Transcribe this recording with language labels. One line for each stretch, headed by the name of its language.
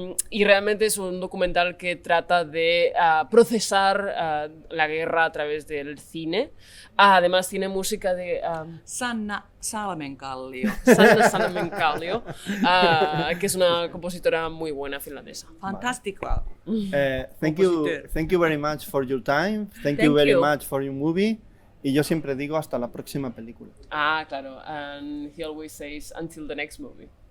Spanish: Y realmente es un documental que trata de procesar la guerra a través del cine. Además tiene música de Sanna Salmenkallio. Sanna Salmenkallio, que es una compositora muy buena finlandesa. Fantastico.
English: Thank you very much for your time. Thank you very much for your movie.
Spanish: Y yo siempre digo hasta la próxima película. Claro.
English: And he always says until the next movie.